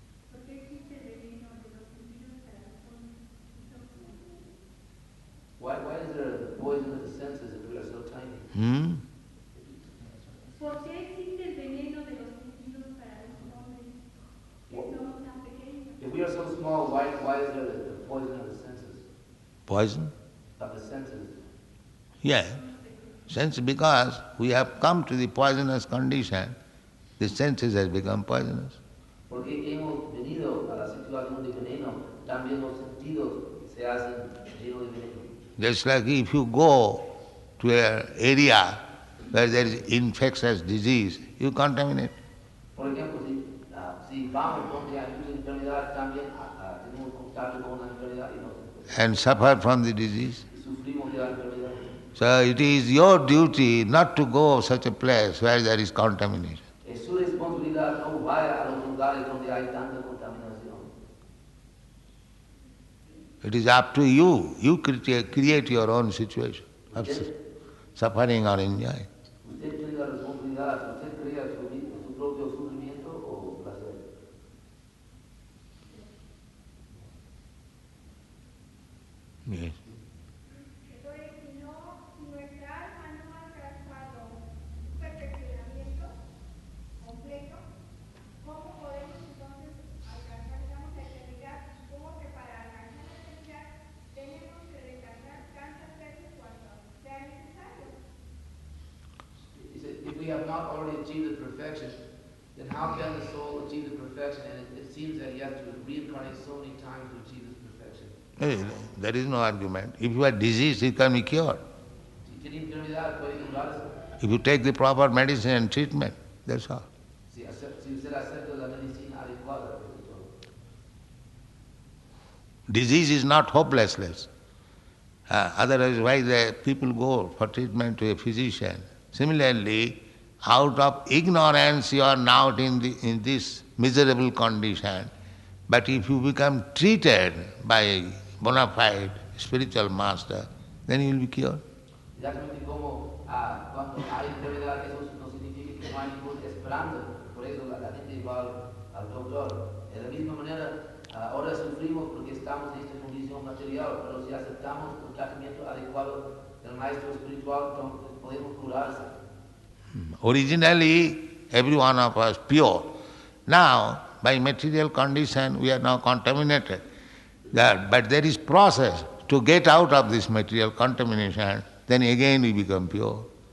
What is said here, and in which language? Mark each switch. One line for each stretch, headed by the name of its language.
Spanish: ¿Por qué existe el veneno de los sentidos para los hombres?
English: Why is there the poison of the senses if we are so tiny?
Spanish: ¿Por qué existe el veneno de los sentidos para los hombres que somos tan pequeños?
English: If we are so small, why is there the poison of the senses? Poison? Of the senses? Yeah. Sense, because we have come to the poisonous condition, the senses has become poisonous.
Spanish: Porque hemos venido a la situación de veneno, también los sentidos se hacen llenos de veneno.
English: Just like if you go to an area where there is infectious disease, you contaminate.
Spanish: Por ejemplo, si vamos donde hay una enfermedad, también tenemos contacto con una enfermedad y nos
English: and suffer from the disease.
Spanish: y sufrimos de la enfermedad.
English: So it is your duty not to go such a place where there is contamination.
Spanish: Es su responsabilidad, no vaya a los lugares donde hay tanta contaminación.
English: It is up to you. You create your own situation of suffering or enjoying.
Spanish: Usted tiene la responsabilidad, usted crea su propio sufrimiento o placer.
English: Yes.
Spanish: Entonces, si nuestra alma no ha alcanzado un perfeccionamiento completo, ¿cómo podemos entonces alcanzar, digamos, la eternidad? Supongo que para alcanzar la eternidad tenemos que reencarnar tantas veces cuanto sea necesario.
English: He said, if we have not already achieved the perfection, then how can the soul achieve the perfection? And it seems that he has to reincarnate so many times to achieve this perfection. There is no argument. If you are diseased, it can be cured.
Spanish: Si tiene enfermedad, puede curarse.
English: If you take the proper medicine and treatment, that's all.
Spanish: Si usted acepta la medicina adecuada, eso es todo.
English: Disease is not hopelessness. Otherwise, why the people go for treatment to a physician? Similarly, out of ignorance you are now in this miserable condition. But if you become treated by a bona fide spiritual master, then you will be cured.
Spanish: Exactamente como cuando hay enfermedad, eso no significa que no hay ninguna esperanza. Por eso la gente va al doctor. De la misma manera, ahora sufrimos porque estamos en esta condición material, pero si aceptamos el tratamiento adecuado del maestro espiritual, entonces podemos curarse.
English: Originally, every one of us pure. Now, by material condition, we are now contaminated. But there is process to get out of this material contamination, then again we become pure.